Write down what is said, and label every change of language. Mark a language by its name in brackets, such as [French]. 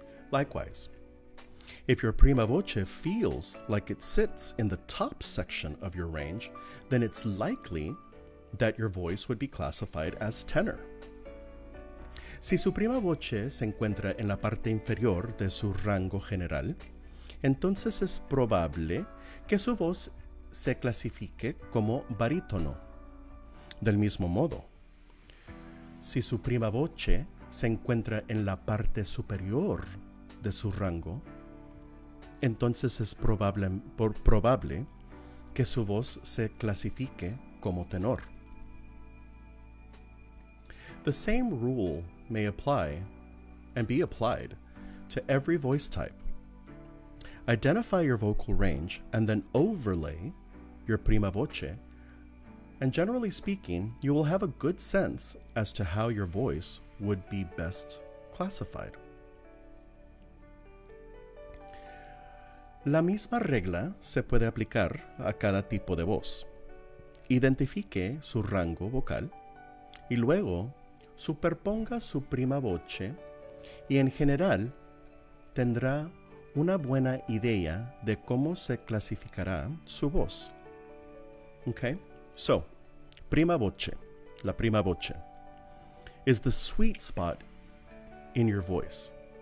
[English] Likewise, if your prima voce feels like it sits in the top section of your range, then it's likely that your voice would be classified as tenor. [Spanish] Si su prima voce se encuentra en la parte inferior de su rango general, entonces es probable que su voz se clasifique como barítono. Del mismo modo, si su prima voce se encuentra en la parte superior de su rango, entonces es probable que su voz se clasifique como tenor. [English] The same rule may apply and be applied to every voice type. Identify your vocal range and then overlay your prima voce, and generally speaking, you will have a good sense as to how your voice would be best classified. [Spanish] La misma regla se puede aplicar a cada tipo de voz. Identifique su rango vocal y luego superponga su prima voce y en general tendrá una buena idea de cómo se clasificará su voz. [English] Okay? So, prima voce, la prima voce, is the sweet spot in your voice.